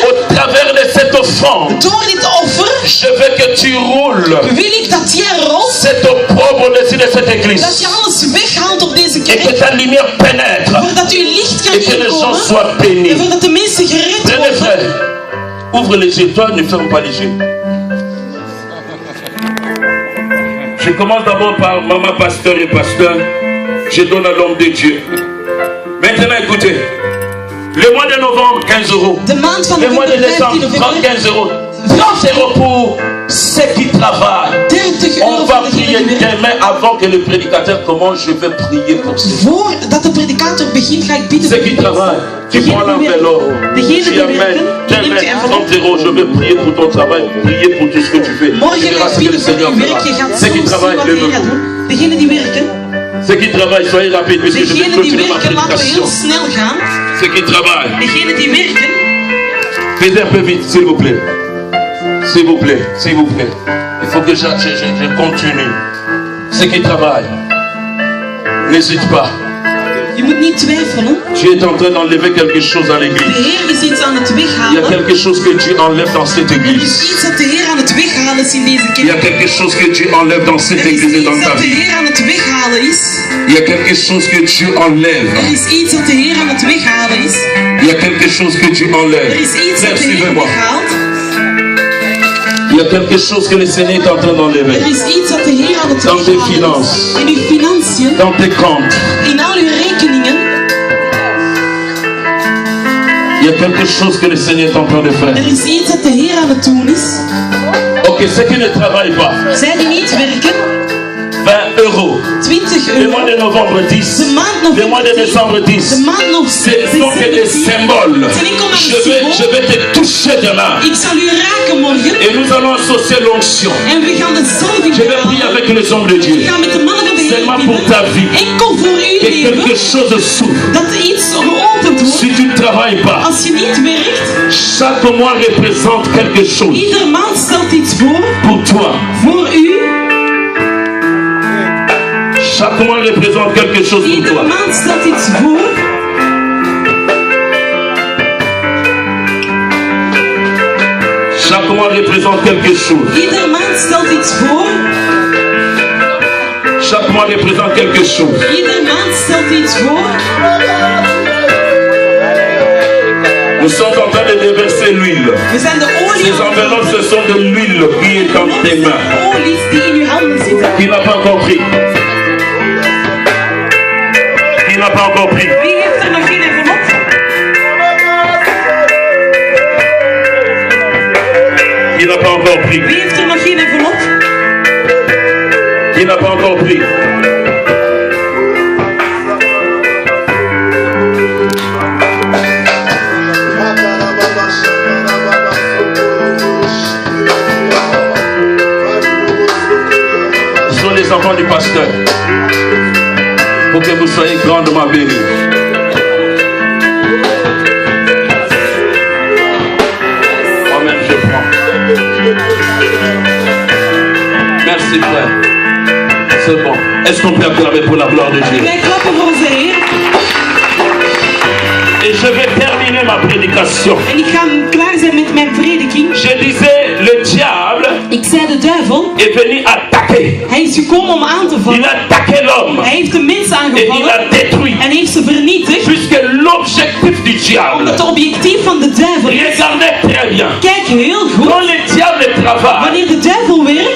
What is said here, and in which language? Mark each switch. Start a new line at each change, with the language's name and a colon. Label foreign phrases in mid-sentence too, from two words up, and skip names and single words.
French: au travers de cette offrande,
Dutch: door dit offer
French: je veux que tu roules
Dutch: wil ik dat jij rolt,
French: cet opprobre au-dessus de cette église.
Dutch: dat je alles weghaalt op deze
French: Et que
Dutch: kerk,
French: ta lumière pénètre.
Dutch: voordat uw licht kan
French: Et que les gens
Dutch: inkomen
French: soient bénis.
Dutch: en voordat de mensen gered
French: Frères et
Dutch: worden.
French: frères, ouvre les yeux. Toi, ne ferme pas les yeux. Je commence d'abord par maman, pasteur et pasteur. Je donne à l'homme de Dieu. Maintenant, écoutez. Le mois de novembre, 15 euros.
Dutch: De maand van
French: Le mois de
Dutch: november, 15
French: décembre,
Dutch: november,
French: 15 euros. 30 euros pour ceux qui travaillent. 30 On
Dutch: euro
French: va
Dutch: voor
French: prier
Dutch: degenen die werken.
French: demain avant que le prédicateur commence. Je vais prier pour ceux
Dutch: Voordat de predikator begint, ga ik bidden
French: qui
Dutch: voor u.
French: travaillent. Tu prends l'enveloppe.
Dutch: Degenen
French: Tu
Dutch: die
French: amènes.
Dutch: werken,
French: Tu
Dutch: je neem
French: amènes
Dutch: je envelop.
French: 30 euros. Je vais prier pour ton travail. Prier pour tout ce que tu fais.
Dutch: Morgen
French: Tu
Dutch: ga
French: verras
Dutch: ik
French: ce que le
Dutch: bidden voor
French: Seigneur
Dutch: uw werk. Je
French: fera.
Dutch: gaat
French: Ceux
Dutch: zo
French: qui
Dutch: zien
French: travaillent,
Dutch: wat de Heer gaat
French: levez-vous.
Dutch: doen. Degenen die werken,
French: Ceux qui travaillent, soyez rapides, puisque je vais
Dutch: degenen die
French: continuer ma
Dutch: werken, laten we
French: prédication.
Dutch: heel snel gaan.
French: Ceux qui travaillent,
Dutch: Degenen die werken,
French: faites un peu vite, s'il vous plaît. S'il vous plaît, s'il vous plaît. Il faut que je continue. Ceux qui travaillent, n'hésite pas.
Dutch: je moet niet twijfelen.
French: Tu es en train d'enlever quelque chose à
Dutch: De
French: l'église.
Dutch: Heer is iets aan het
French: Il y a
Dutch: weghalen.
French: quelque chose que Dieu enlève dans cette
Dutch: Er is
French: église.
Dutch: iets dat de Heer aan het weghalen is in deze
French: Il y a
Dutch: kerk.
French: quelque chose que Dieu enlève dans cette
Dutch: Er is
French: église et dans
Dutch: iets
French: ta
Dutch: dat de
French: vie.
Dutch: Heer aan het weghalen is.
French: Il y a quelque chose que Dieu enlève.
Dutch: Er is iets dat de Heer aan het weghalen is.
French: Il y a quelque chose que Dieu
Dutch: Er
French: enlève.
Dutch: is iets
French: Frère,
Dutch: dat de Heer
French: suivez-moi.
Dutch: weghaalt.
French: Il y a quelque chose que le Seigneur est en train d'enlever.
Dutch: Er is iets dat de Heer aan het
French: Dans tes
Dutch: weghalen
French: finances.
Dutch: is. In uw financiën,
French: Dans tes comptes.
Dutch: in al uw rekeningen.
French: Il y a quelque chose que le Seigneur est en train de faire.
Dutch: Er is iets dat de Heer aan het doen is.
French: Ok, ceux qui ne travaillent pas,
Dutch: Zij die niet werken,
French: 20 euros.
Dutch: 20
French: Le mois
Dutch: euro.
French: de novembre, 10.
Dutch: De maand
French: Le mois de
Dutch: november,
French: décembre, 10.
Dutch: de maand nog
French: Ce sont que des symboles. Je vais te toucher demain.
Dutch: Ik zal u raken morgen
French: Et nous allons associer l'onction.
Dutch: en we gaan de zalving
French: Je vais prier avec les hommes de
Dutch: We
French: Dieu.
Dutch: gaan met de mannen van de Heer
French: Seulement pour
Dutch: bidden.
French: ta vie.
Dutch: Enkel voor uw
French: Que
Dutch: leven.
French: quelque chose s'ouvre.
Dutch: Dat er iets geopend wordt.
French: Si tu ne travailles pas,
Dutch: Als je niet werkt,
French: chaque mois représente quelque chose
Dutch: ieder maand stelt iets
French: pour toi.
Dutch: voor u.
French: Chaque mois représente quelque chose pour
Dutch: Ieder
French: toi.
Dutch: maand stelt iets voor.
French: Chaque mois représente quelque chose.
Dutch: Ieder maand stelt iets voor.
French: Chaque mois représente quelque chose.
Dutch: Ieder maand stelt iets voor.
French: Nous sommes en train de déverser l'huile.
Dutch: We zijn de olie
French: Ces enveloppes, ce sont de l'huile qui est dans tes mains.
Dutch: olies die in uw handen zitten.
French: Qui n'a pas encore pris? Qui n'a pas encore pris?
Dutch: Wie heeft er nog geen envelop?
French: Qui n'a pas encore pris?
Dutch: Wie heeft er nog geen envelop?
French: Qui n'a pas encore pris? Ce sont les enfants du pasteur. Pour que vous soyez grandement bénis. Moi-même, je prends. Merci, frère. C'est bon. Est-ce qu'on peut acclamer pour la gloire de Dieu?
Dutch: Wij klappen voor onze Heer.
French: Et je vais terminer ma prédication.
Dutch: En ik ga klaar zijn met mijn prediking.
French: Je disais, le diable
Dutch: Ik zei de duivel,
French: est venu attaquer.
Dutch: hij is gekomen om aan te
French: Il
Dutch: vallen.
French: a attaqué l'homme.
Dutch: Hij heeft de mens
French: Et il
Dutch: aangevallen
French: l'a détruit.
Dutch: en heeft ze vernietigd.
French: Puisque l'objectif du diable,
Dutch: Omdat het objectief van de duivel is.
French: regardez très bien.
Dutch: Kijk heel goed.
French: Quand le diable travaille,
Dutch: Wanneer de duivel werkt,